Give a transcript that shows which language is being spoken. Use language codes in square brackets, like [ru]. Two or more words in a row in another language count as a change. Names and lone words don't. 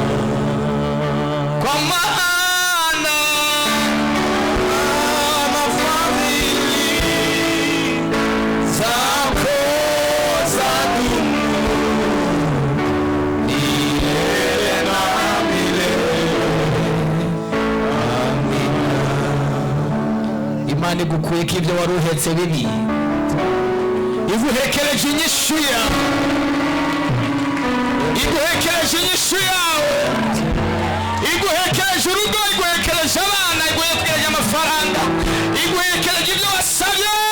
[sw] Kwa maana fadhili zako zadumu milele na milele. Amina. [rn] Imana igukweka ibyo wari uhetse bibi, iguhekereje inyishu yawe, iguhekereje inyishu yawe, iguhekereje urugo, iguhekereje abana, iguhekereje amafaranga, iguhekereje ibyo wasabye.